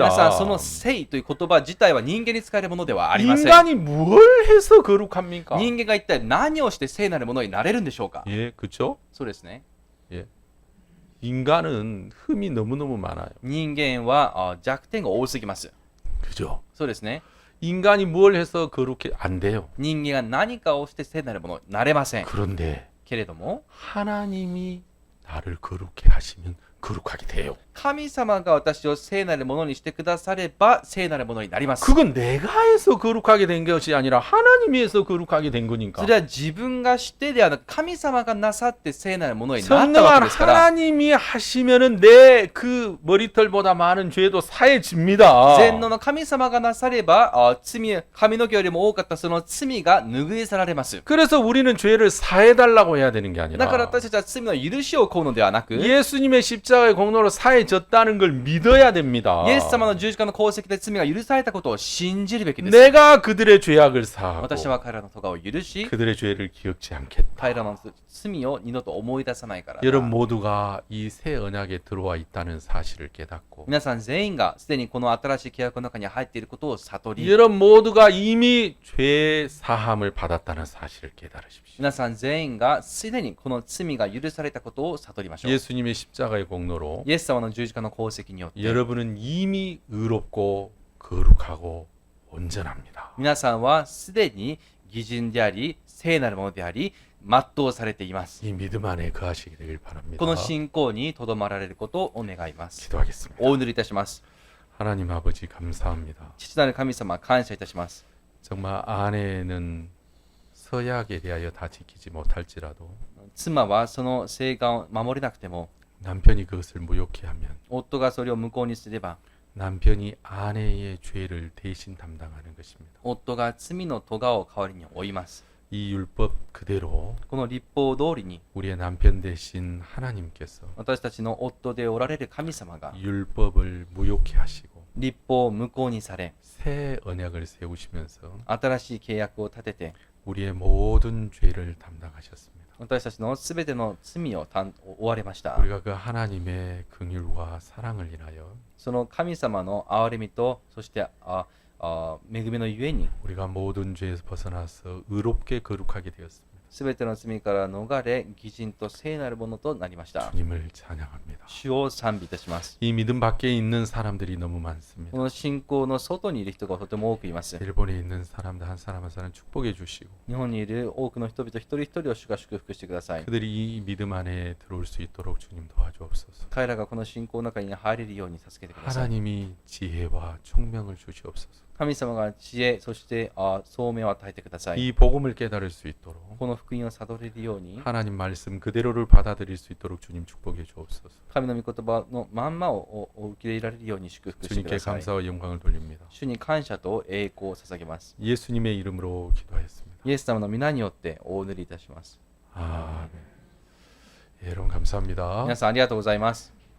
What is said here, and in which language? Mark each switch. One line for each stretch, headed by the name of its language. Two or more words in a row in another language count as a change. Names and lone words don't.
Japanese: 皆さん、その聖という言葉自体は人間に使えるものではありません。
Korean: 인간이 뭘 해서 거룩합니까?
Japanese: 人間が一体何をして聖なるものになれるんでしょうか。
Korean: 예, 그렇죠?
Japanese: そうですね。
Korean: 인간은 흠이 너무너무 많아요.
Japanese: 人間は弱点が多すぎます。
Korean: 그죠?
Japanese: そうですね。
Korean: 인간이 뭘 해서 거룩해 안 돼요.
Japanese: 人間が何かをして聖なるものになれません。
Korean: 그런데
Japanese: けれども、
Korean: 하나님이 나를 거룩해 하시면 거룩하게 돼요.
Japanese: 神様が私を聖なるものにしてくだされば聖なるものになります。
Korean: 그건 내가 해서 거룩하게 된 것이 아니라 하나님이 해서 거룩하게 된 거니까.
Japanese: それは自分がしてではなく神様がなさって聖なるものになったわけ
Korean: 선능한
Japanese: ですから、
Korean: 하나님이 하시면은 내 그 머리털보다 많은 죄도 사해집니다.
Japanese: 全能の神様がなされば罪、髪の毛よりも多かったその罪が拭い去られます。
Korean: 그래서 우리는 죄를 사해달라고 해야 되는 게
Japanese: だから
Korean: 아니라
Japanese: 私たちは罪の許しを請うのではなく、
Korean: 예수님의 십자가 십자가의 공로로 사해졌다는 걸 믿어야 됩니다.
Japanese: イエス様の十字架の功績で罪が許されたことを信じるべきです。
Korean: 내가 그들의 죄악을 사하고
Japanese: 私は彼らの咎を許し、
Korean: 그들의 죄를 기억지 않겠다.
Japanese: 彼らの罪を二度と思い出さないからだ。
Korean: 여러분 모두가 이 새 언약에 들어와 있다는 사실을 깨닫고
Japanese: 皆さん全員がすでにこの新しい契約の中に入っていることを悟り、
Korean: 여러분 모두가 이미 죄 사함을 받았다는 사실을 깨달으십시오.
Japanese: 皆さん全員がすでにこの罪が許されたことを悟りましょう。
Korean: 예수님의 십자가의 공로로
Japanese: イエス様の十字架の功績によって、
Korean: 여러분은 이미 의롭고 거룩하고 온전합니다.
Japanese: 皆さんはすでに義人であり、聖なるものであり、全うされています。
Korean: 이 믿음 안에 거하시게 되길 바랍니다.
Japanese: この信仰にとどまられることをお願いします。
Korean: 기도하겠습니다.
Japanese: お祈りいたします。
Korean: 하나님 아버지 감사합니다.
Japanese: 父なる神様、感謝いたします。
Korean: 정말 아내는 서약에 대하여 다 지키지 못할지라도
Japanese: 妻はその誓願を守れなくても、
Korean: 남편이 그것을 무효케 하면
Japanese: 夫がそれを無効にすれば、
Korean: 남편이 아내의 죄를 대신 담당하는 것입니다.
Japanese: 夫が罪の咎を代わりに負います。
Korean: 이 율법 그대로
Japanese: この律法通りに、
Korean: 우리의 남편 대신 하나님께서
Japanese: 私たちの夫でおられる神様が
Korean: 율법을 무효케 하시고
Japanese: 律法を無効にされ、
Korean: 새 언약을 세우시면서
Japanese: 新しい契約を立てて、
Korean: 우리의 모든 죄를 담당하셨습니다.
Japanese: 私たちのすべての罪を負われました。
Korean: 우리가 그 하나님의 긍휼과 사랑을 인하여
Japanese: その神様の憐れみと、そして恵みのゆえに、
Korean: 우리가 모든 죄에서 벗어나서 의롭게 거룩하게 되었습니다.
Japanese: すべての罪から逃れ、義人と聖なるものとなりました。
Korean: 주님을 찬양합니다.
Japanese: 主を賛美いたします。
Korean: 이 믿음 밖에 있는 사람들이 너무 많습니다.
Japanese: この信仰の外にいる人がとても多くいます。
Korean: 일본에 있는 사람들 한 사람 한 사람 축복해 주시고
Japanese: 日本にいる多くの人々一人一人を主が祝福してください。
Korean: 그들이 이 믿음 안에 들어올 수 있도록 주님 도와주옵소서.
Japanese: 彼らがこの信仰の中に入れるように助けてください。
Korean: 하나님이 지혜와 총명을 주시옵소서.
Japanese: 神様が知恵、そして聡明を与えてください。
Korean: 이 복음을 깨달을 수 있도록
Japanese: この福音を悟れるように、
Korean: 하나님 말씀 그대로를 받아들일 수 있도록 주님 축복해 주옵소서.
Japanese: 神の御言葉のまんまを受け入れられるように祝福してく
Korean: 주님께
Japanese: ださい。
Korean: 감사와 영광을 돌립니다.
Japanese: 主に感謝と栄光を捧げます。
Korean: 예수님의 이름으로 기도하였습니다.
Japanese: イエス様の皆によってお祈りいたします。
Korean: 아멘. 예, 여러분 감사합니다.
Japanese: 皆さんありがとうございます。